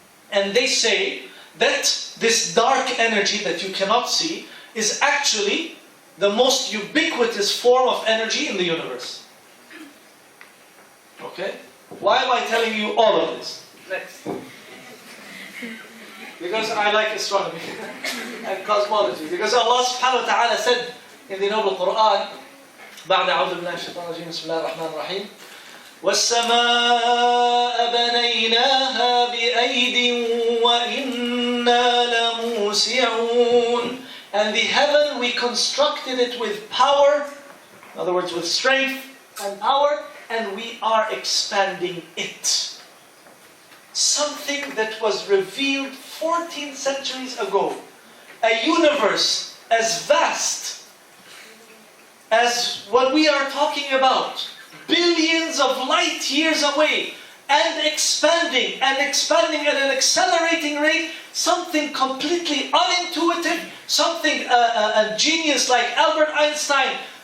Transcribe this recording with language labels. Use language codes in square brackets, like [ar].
[en] And they say that this dark energy that you cannot see is actually the most ubiquitous form of energy in the universe. Okay? Why am I telling you all of this? Next. Because I like astronomy and cosmology. Because Allah subhanahu wa ta'ala said in the noble Qur'an, [ar] بعد أعوذ بالله من الشيطان الرجيم بسم الله الرحمن الرحيم والسماء بنيناها بأيد وإنا لموسعون. [en] And the heaven we constructed it with power, in other words with strength and power, and we are expanding it. Something that was revealed 14 centuries ago. A universe as vast as what we are talking about, billions of light years away, and expanding at an accelerating rate, something completely unintuitive, something a genius like Albert Einstein